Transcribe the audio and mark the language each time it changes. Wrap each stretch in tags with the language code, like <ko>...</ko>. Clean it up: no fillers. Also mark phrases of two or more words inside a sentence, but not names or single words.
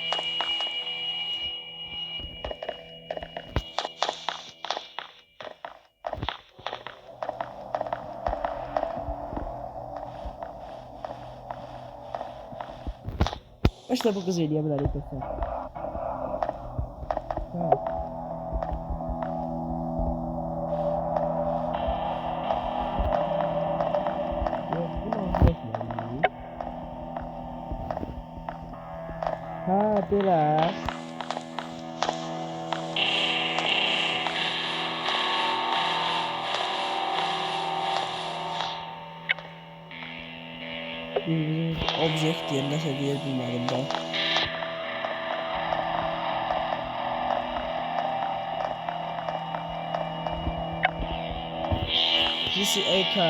<az>İşte bu qız eləyə bilərik dostlar.</az> <tr>Ha. Yok, bu nasıl yapmayı? Ha,</tr> <az>belə. Object diye nəsə deyə bilmədim də.</az> <en>This is a can.</en>